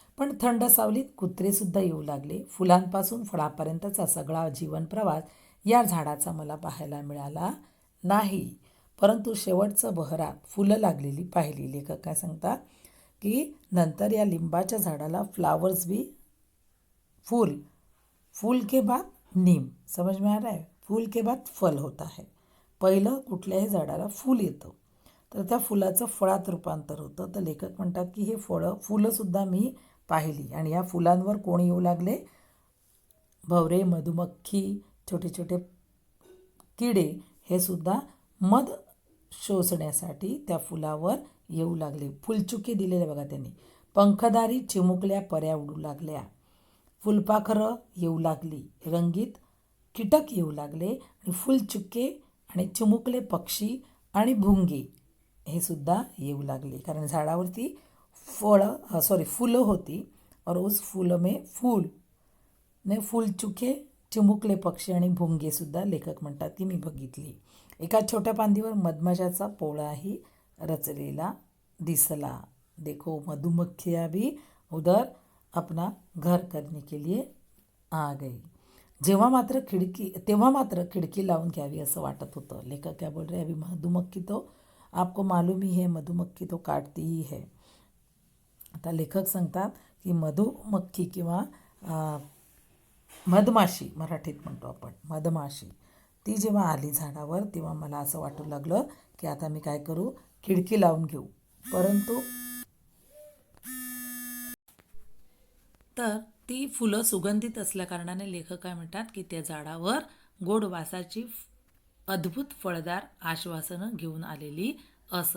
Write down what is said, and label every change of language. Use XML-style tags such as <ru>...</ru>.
<mr>पण थंड सावलीत कुत्रेसुद्धा येऊ लागले. फुलांपासून फळापर्यंतचा सगळा जीवन प्रवास या झाडाचा मला पाहायला मिळाला नाही, परंतु शेवटचं बहरात फुलं लागलेली पाहिली. लेखक काय सांगतात की नंतर या लिंबाच्या झाडाला</mr> <hi>फ्लावर्स भी, फूल के बाद नीम, समझ में आ रहा है, फूल के बाद फल होता है.</hi> <mr>पहिलं कुठल्याही झाडाला फूल येतं, तर त्या फुलाचं फळात रूपांतर होतं. तर लेखक म्हणतात की हे फुलंसुद्धा मी पाहिली. आणि या फुलांवर कोण येऊ लागले, भवरे, मधुमक्खी, छोटे छोटे किडे हे सुद्धा मध शोषण्यासाठी त्या फुलावर येऊ लागले. फुलचुके दिलेले बघा त्यांनी. पंखधारी चिमुकल्या पऱ्या उडू लागल्या. फुलपाखरं येऊ लागली. रंगीत कीटक येऊ लागले. आणि फुलचुके आणि चिमुकले पक्षी आणि भुंगे हे सुद्धा येऊ लागले, कारण झाडावरती फुलं होती.</mr> <hi>और उस फूल में</hi> <mr>फुलचुके, चिमुकले पक्षी आणि भुंगेसुद्धा लेखक म्हणतात की मी बघितली. एका छोट्या फांदीवर मधमाशाचा पोळाही रचलेला दिसला.</mr> <hi>देखो मधुमक्खियाँ भी उधर अपना घर करने के लिए आ गई.</hi> <mr>तेव्हा मात्र खिडकी लावून घ्यावी असं वाटत होतं.</mr> <hi>लेखक क्या बोल रहे, अभी मधुमक्खी तो आपको मालूम ही है, मधुमक्खी तो काटती ही है.</hi> <mr>आता लेखक सांगतात की मधुमक्खी किंवा मधमाशी, मराठीत म्हणतो आपण मधमाशी, ती जेव्हा आली झाडावर तेव्हा मला असं वाटू लागलं की आता मी काय करू, खिडकी लावून घेऊ. परंतु तर ती फुलं सुगंधित असल्याकारणाने लेखक काय म्हणतात की त्या झाडावर गोड वासाची अद्भुत फळदार आश्वासनं घेऊन आलेली असत.</mr>